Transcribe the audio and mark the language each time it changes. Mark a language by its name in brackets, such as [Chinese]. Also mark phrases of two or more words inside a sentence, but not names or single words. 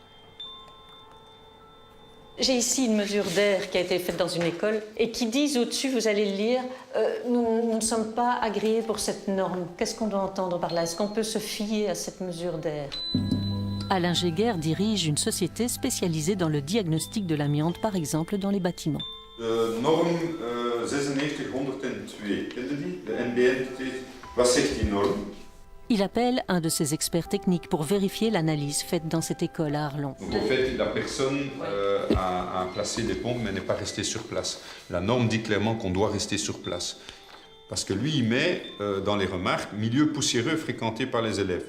[French] J'ai ici une mesure d'air qui a été faite dans une école et qui dit au-dessus, vous allez le lire, nous ne sommes pas agréés pour cette norme. Qu'est-ce qu'on doit entendre par là? Est-ce qu'on peut se fier à cette mesure d'air? Alain Jéguer dirige une société spécialisée dans le diagnostic de l'amiante, par exemple dans les bâtiments. [Dutch] Norm 96102, kende die? De NBN, wat zegt die norm? [French] Il appelle un de ses experts techniques pour vérifier l'analyse faite dans cette école à Arlon. Donc en fait, la personne a placé des pompes mais n'est pas restée sur place. La norme dit clairement qu'on doit rester sur place. Parce que lui, il met dans les remarques « milieu poussiéreux fréquenté par les élèves ».